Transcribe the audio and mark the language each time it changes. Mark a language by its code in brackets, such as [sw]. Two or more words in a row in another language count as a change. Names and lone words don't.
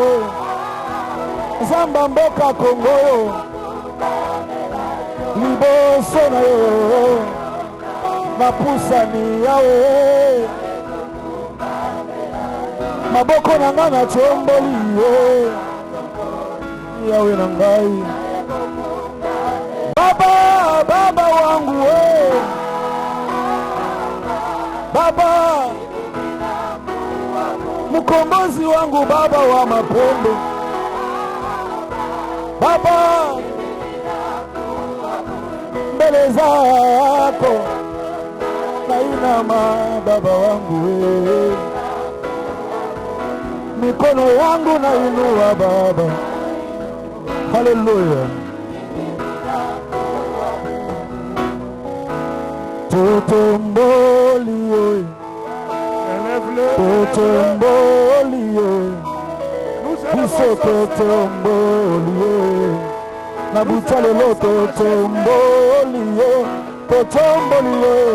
[ln] Zamba mboka Congo yo. Liboso na yo. Na pusani Yahweh. Maboko na nga na tomboli yo. Yahweh na ngai. [sw] Baba, Baba wangu we. Baba, mkombozi wangu, Baba wa mapendo. Baba, mbele zako nainama, Baba wangu we. Mikono yangu nainua Baba. Haleluya. [ln] Totomboli, totomboli, biso totomboli, na butalelo totomboli, totomboli,